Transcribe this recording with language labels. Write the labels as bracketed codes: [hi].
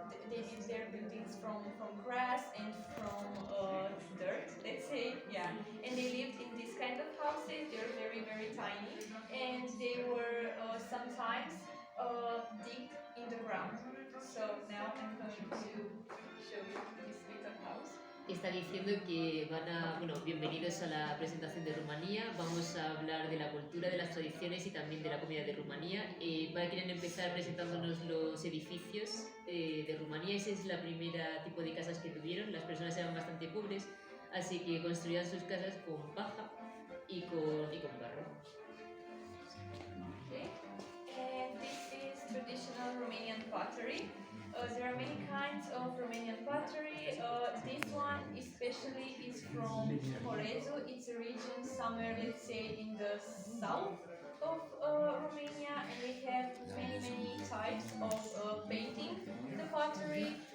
[en] They did their buildings from grass and from dirt, let's say, yeah. And they lived in this kind of houses. They're very very tiny, and they were sometimes deep in the ground. So now I'm going to show you this little house. [es] Está diciendo que bueno, bienvenidos a la presentación de Rumanía. Vamos a hablar de la cultura, de las tradiciones y también de la comida de Rumanía. Quieren empezar presentándonos los edificios de Rumanía. Esa es la primera tipo de casas que tuvieron. Las personas eran bastante pobres, así que construían sus casas con paja y con barro. [en] Okay. And this is traditional Romanian pottery. There are many kinds of Romanian pottery. This one especially is from Horezu. It's a region somewhere, let's say, in the south of Romania, and they have many types of painting the pottery.